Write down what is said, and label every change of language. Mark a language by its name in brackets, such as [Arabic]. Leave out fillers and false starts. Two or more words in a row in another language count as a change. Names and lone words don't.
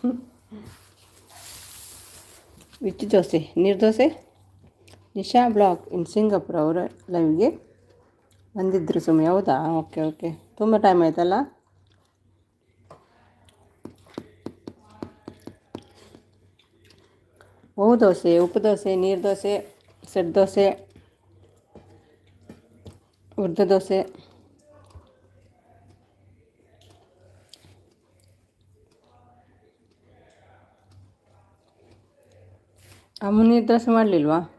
[Kannada] ವಿಚ್ ದೋಸೆ? ನೀರು ದೋಸೆ. ನಿಶಾ ಬ್ಲಾಗ್ ಇನ್ ಸಿಂಗಾಪುರ್ ಅವರ ಲೈವ್ಗೆ ಬಂದಿದ್ದರು ಸುಮ್ಮನೆ. ಹೌದಾ? ಓಕೆ ಓಕೆ. ತುಂಬ ಟೈಮ್ ಆಯ್ತಲ್ಲ. ಓ ದೋಸೆ, ಉಪ್ಪು ದೋಸೆ, ನೀರು ದೋಸೆ, ಸೆಟ್ ದೋಸೆ, ಉರ್ದು ದೋಸೆ, ಅಮ್ಮ ನೀರು ದೋಸೆ ಮಾಡಲಿಲ್ವಾ?